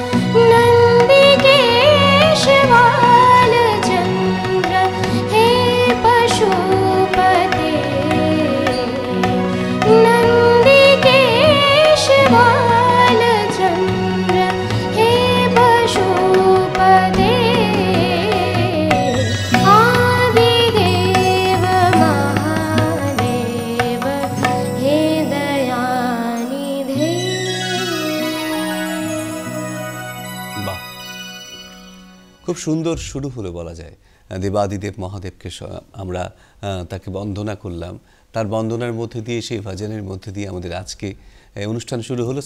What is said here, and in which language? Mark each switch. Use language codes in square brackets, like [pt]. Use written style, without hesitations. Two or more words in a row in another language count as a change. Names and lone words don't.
[sa] नन्दिकेश बालचन्द्र हे पशुपते, नन्दिकेश बालचन्द्र हे पशुपते, आदिदेव महादेव हे दयानिधे। [bn] বাহ, খুব সুন্দর শুরু হলো বলা যায়। দেবাদিদেব মহাদেবকে আমরা তাকে বন্দনা করলাম, তার বন্দনার মধ্যে দিয়ে, সেই ভজনের মধ্যে দিয়ে আমাদের আজকে অনুষ্ঠান শুরু হলো।